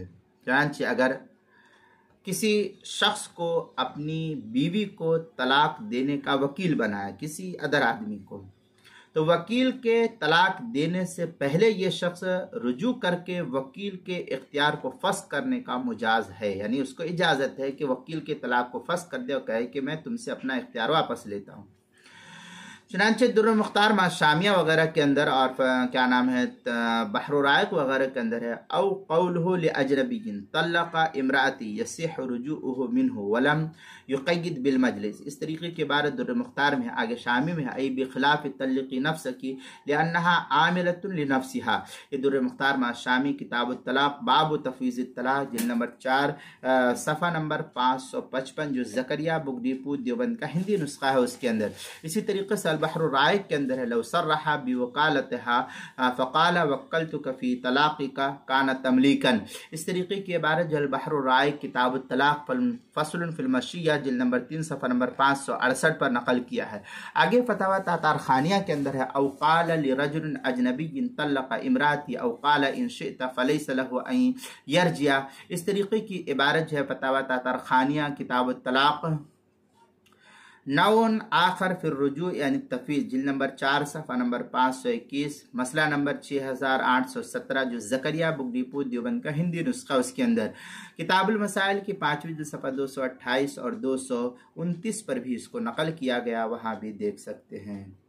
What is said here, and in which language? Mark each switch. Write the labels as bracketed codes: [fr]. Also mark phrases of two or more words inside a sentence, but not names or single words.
[ur] چنانچہ اگر کسی شخص کو اپنی بیوی کو طلاق دینے کا وکیل بنایا، کسی अदर آدمی کو، تو وکیل کے طلاق دینے سے پہلے یہ شخص رجوع کر کے وکیل کے اختیار کو فسخ کرنے کا مجاز ہے، یعنی اس کو اجازت ہے کہ وکیل کے طلاق کو فسخ کر دے اور کہے کہ میں تم سے اپنا اختیار واپس لیتا ہوں। چنانچہ درِ مختار شامیہ وغیرہ کے اندر اور کیا نام ہے بحر رائق وغیرہ کے اندر ہے, [ar] أو قوله لأجنبي طلق امرأتي يصح رجوعه منه ولم يقيد بالمجلس. [ur] اس طریقے کی عبارت درِ مختار میں ہے، آگے شامی میں ہے, आगे शामी में है, [ar] أي بخلاف طلقي نفسك لأنها عاملة لنفسها. [ur] یہ درِ مختار شامی کتاب طلاق باب تفویض طلاق جلد نمبر 4 صفحہ نمبر 555 جو زکریا بک ڈپو دیوبند کا ہندی نسخہ ہے اس کے اندر. اسی طریقے سے بحر رائق کے اندر ہے, [ar] لو صرح بوكالتها فقال وكلتك في طلاقك كان تمليكا. [ur] اس طریقے کی عبارت جو بحر رائق کتاب طلاق فصل فی المشیئۃ جلد نمبر 3 صفحہ نمبر 568 پر نقل کیا ہے. آگے فتاویٰ تاتارخانیہ کے اندر ہے, [ar] أو قال لرجل أجنبي طلق امرأتي أو قال إن شئت فليس له أن يرجع. [ur] اس طریقے کی عبارت جو ہے فتاویٰ تاتارخانیہ کتاب طلاق نون آخر پھر رجوع یعنی تفویض جلد نمبر 4 صفحہ نمبر 521 مسئلہ نمبر 6817 جو زکریا بک ڈپو دیوبند کا ہندی نسخہ اس کے اندر کتاب المسائل کی 5ویں صفحہ 228 اور 229 پر بھی اس کو نقل کیا گیا، وہاں بھی دیکھ سکتے ہیں.